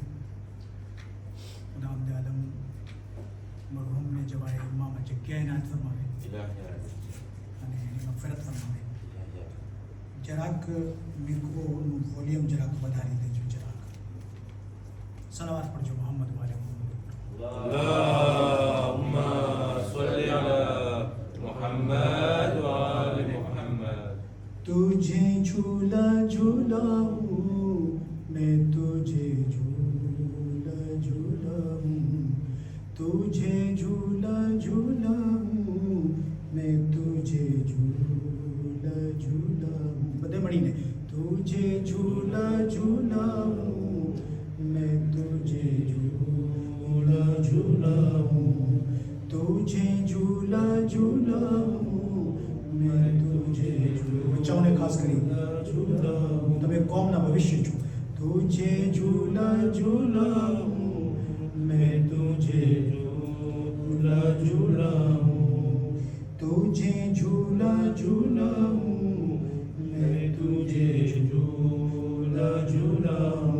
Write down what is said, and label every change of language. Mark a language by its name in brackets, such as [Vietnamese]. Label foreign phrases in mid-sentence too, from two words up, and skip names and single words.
[Gujarati] ખુદાવંદ આલમ મરહૂમને જવાએ ઉમ્મામાં જગ્યા એનાયત ફરમાવે અને એની મગફિરત ફરમાવે. જરાક મીકોનું વોલ્યુમ જરાક વધારી દેજો, જરાક સલાવત પડજો મોહમ્મદ વાલે [Arabic] اللهم صل على محمد و آل محمد. [Hindi] तुझे झूला झूलाऊं मैं, तुझे झूला झूलाऊं, तुझे झूला झूलाऊं मैं, तुझे झूला झूलाऊं, [Gujarati] બધે મળીને [Hindi] तुझे झूला झूलाऊं मैं, तुझे झूला झूलाऊं, तुझे झूला झूलाऊं मैं, तुझे बच्चाओं [Gujarati] ખાસ કરી [Hindi] झूलाऊं, [Gujarati] તમે કોમના ભવિષ્ય છો. [Hindi] तुझे झूला झूलाऊं मैं, तुझे झूला झूलाऊं, तुझे झूला झूलाऊं मैं, तुझे झूला झूलाऊं.